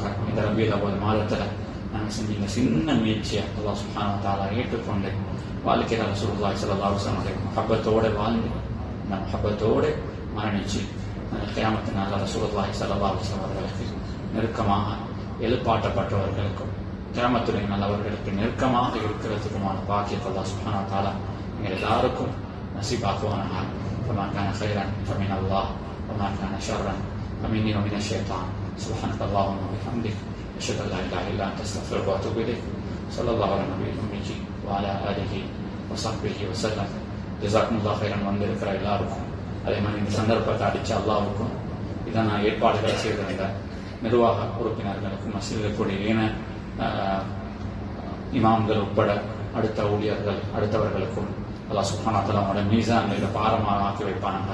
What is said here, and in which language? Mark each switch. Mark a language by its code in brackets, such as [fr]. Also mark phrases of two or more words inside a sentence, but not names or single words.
[ta] இந்த ரபியுல் அவ்வல் மாதத்தில் நாங்கள் செஞ்ச இந்த சின்ன முயற்சியை [ar] الله سبحانه وتعالى [ta] ஏற்றுக்கொண்டு வாழ்க்கையில் [ar] رسول الله صلى الله عليه وسلم [ta] முஹப்பத்தோடு வாழ்ந்து இந்த முஹப்பத்தோடு மரணிச்சு கியாமத்து நாளில் [ar] رسول الله صلى الله عليه وسلم [ta] அவர்களுக்கு நெருக்கமாக எழுப்பாட்டப்பட்டவர்களுக்கும் கியாமத்துடைய நல்லவர்களுக்கு நெருக்கமாக இருக்கிறதுக்குமான பாக்கியத்தை [ar] الله سبحانه وتعالى [ta] எங்கள் எல்லாருக்கும் நசீபாக்குவானாக. [ar] فما كان خيرا فمن الله وما كان شرا فمني ومن الشيطان. سبحانك اللهم وبحمدك أشهد أن لا إله إلا أنت أستغفرك وأتوب إليك. صلى الله على النبي الأمي وعلى آله وصحبه وسلم. جزاكم الله خيرا. [ta] வந்திருக்கிற எல்லாருக்கும் அதே மாதிரி இந்த சந்தர்ப்பத்தை அடித்த அல்லாவுக்கும் இதான ஏற்பாடுகளை செய்திருந்த நிர்வாக உறுப்பினர்களுக்கும் மஸ்ஜிதுக்குரிய ஏன இமாம்கள் உட்பட அடுத்த ஊழியர்கள் அடுத்தவர்களுக்கும் [ar] الله سبحانه وتعالى [ta] அவருடைய மீசான் இதை பாரமாக ஆக்கி வைப்பானாங்க.